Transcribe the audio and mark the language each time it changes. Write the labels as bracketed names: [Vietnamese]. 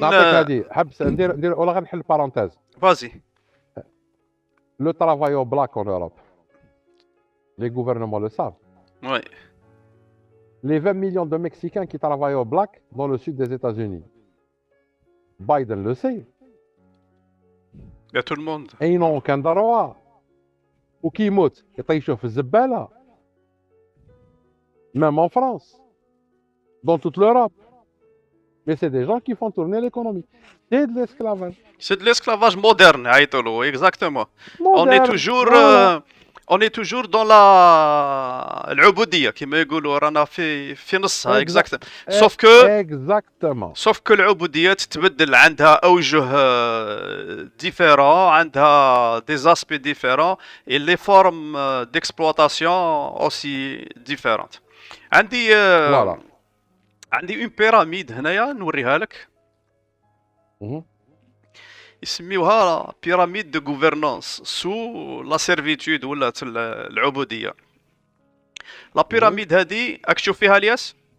[Arabic] نعطيك هذه، حبس ندير ولا غنحل بارونتيز. [French] Vas-y. Le travail au black en Europe, les gouvernements le savent. Ouais. Les 20 millions de Mexicains qui travaillent au black dans le sud des États-Unis, Biden le sait. Il y a tout le monde. Et ils n'ont aucun droit. [Arabic] وكي يموت يطيشوه في الزبالة. [French] Même en France, dans toute l'Europe. Mais c'est des gens qui font tourner l'économie. C'est de l'esclavage. C'est de l'esclavage moderne, Aïtolo, exactement. Moderne, Voilà. On est toujours dans la [Arabic] العبودية كما يقولوا رانا في نصها [French] exactement. Exactement. sauf que [Arabic] العبودية تتبدل عندها أوجه [French] différents, عندها des aspects différents et les formes d'exploitation aussi différentes. [Arabic] عندي [French] Voilà. [Arabic] عندي [French] une pyramide [Arabic] هنايا نوريها لك. Mhm. يسميوها [French] بيراميد دو غوفرنانس سو لا سيرفيتود [Arabic] ولا العبوديه. لا بيراميد هذه راك تشوف فيها الياس؟